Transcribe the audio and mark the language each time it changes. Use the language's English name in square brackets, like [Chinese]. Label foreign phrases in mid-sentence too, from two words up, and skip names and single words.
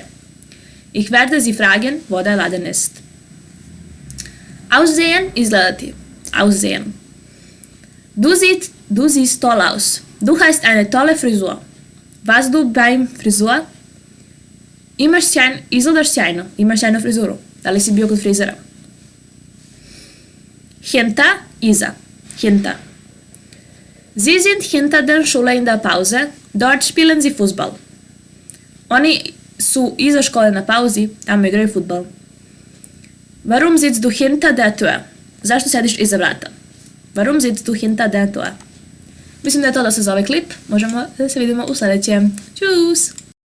[German] Ich werde sie fragen, wo der Laden ist. Aussehen, izgledati. Aussehen. Du siehst toll aus. Du hast eine tolle Frisur. Warst du beim Frisur? [Serbian] Izgledaš sjajno. Imaš sjajnu frizuru. Da li si bio kod frizera? [German] Hinter, iza. Hinter. Sie sind hinter der Schule in der Pause. Dort spielen sie Fußball. [Serbian] Oni su iza škole na pauzi, tamo igraju fudbal. [German] Warum sitzt du hinter der Tür? [Serbian] Zašto sediš iza vrata? [German] Warum sitzt du hinter der Tür? [Serbian] Mislim da je to dosta za ovaj klip. Možemo da se vidimo u sljedećem. Ćus!